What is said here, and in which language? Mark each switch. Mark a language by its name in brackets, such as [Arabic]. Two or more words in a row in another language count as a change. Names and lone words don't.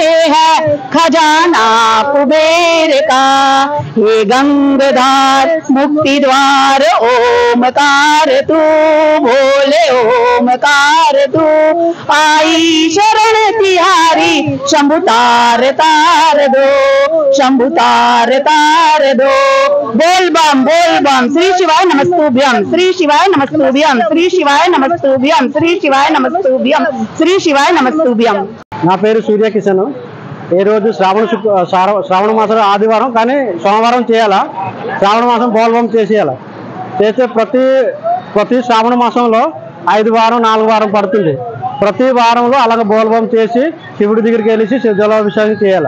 [Hindi] है खजाना कुबेर का हे गंगाधार मुक्ति द्वार ओमकार तू बोले ओमकार तू आई शरण तिहारी शंभु तार तार दो शंभु तार तार दो बोल बम [Sanskrit] श्री शिवाय नमस्तुभ्यम श्री शिवाय नमस्तुभ्यम श्री शिवाय नमस्तुभ्यम श्री शिवाय नमस्तुभ्यम श्री शिवाय नमस्तुभ्यम [Telugu] నా పేరు సూర్య కిషన్. ఈ రోజు శ్రావణ మాసం ఆదివారం, కానీ సోమవారం చేయాలా. శ్రావణ మాసం బోల్బం చేసేయాలి. చేస్తే ప్రతి శ్రావణ మాసంలో 5 వారం 4 వారం పడుతుంది. ప్రతి వారంలో అలాగే బోల్బం చేసి శివుడి దగ్గరికి వెళ్ళి జలాభిషేకం చేయాలి.